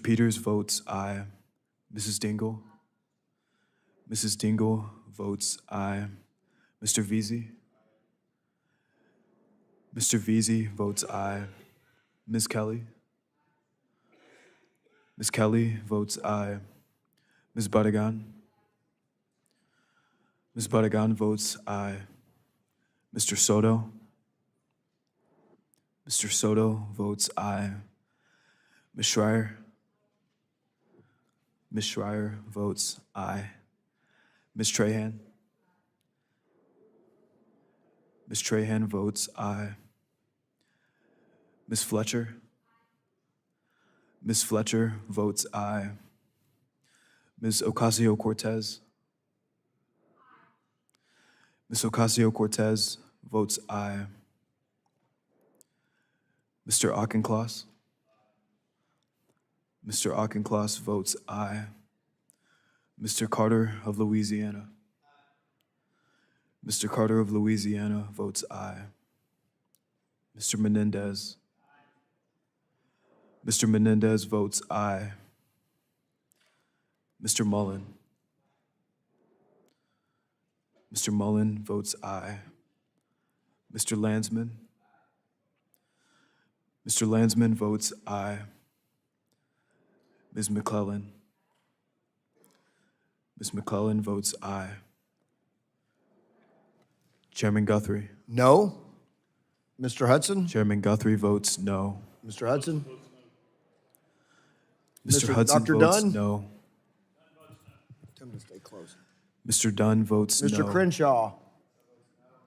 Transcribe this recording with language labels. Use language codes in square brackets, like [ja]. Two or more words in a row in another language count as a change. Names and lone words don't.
[en] Peters votes aye. Mrs. Dingle. Mrs. Dingle votes aye. Mr. Veazey. Mr. Veazey votes aye. Ms. Kelly. Ms. Kelly votes aye. Ms. Badagan. Ms. Badagan votes aye. Mr. Soto. Mr. Soto votes aye. Ms. Schreier. Ms. Schreier votes aye. Ms. Trahan. Ms. Trahan votes aye. Ms. Fletcher. Ms. Fletcher votes aye. Ms. Ocasio-Cortez. Ms. Ocasio-Cortez votes aye. Mr. Auchincloss. Mr. Auchincloss votes aye. Mr. Carter of Louisiana. Mr. Carter of Louisiana votes aye. Mr. Menendez. Mr. Menendez votes aye. Mr. Mullen. Mr. Mullen votes aye. Mr. Landsman. Mr. Landsman votes aye. Ms. McClellan. Ms. McClellan votes aye. Chairman Guthrie. No. Mr. Hudson? Chairman Guthrie votes no. Mr. Hudson? Mr. Mr. Hudson Dr. votes Dunn? no. Tell him to stay close. Mr. Dunn votes no.